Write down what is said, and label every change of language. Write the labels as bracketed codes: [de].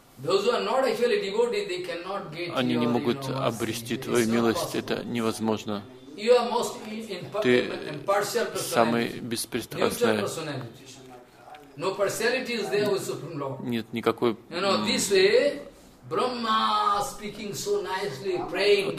[en] those who are not actually devoted, they cannot get your, [ru] они не могут обрести твою милость, это невозможно. [en] You are most ты [ru] самый беспристрастный. [en] No partiality is there with Supreme Lord. [ru] Нет никакой. [en] You know, this way, Brahma speaking so nicely, praying.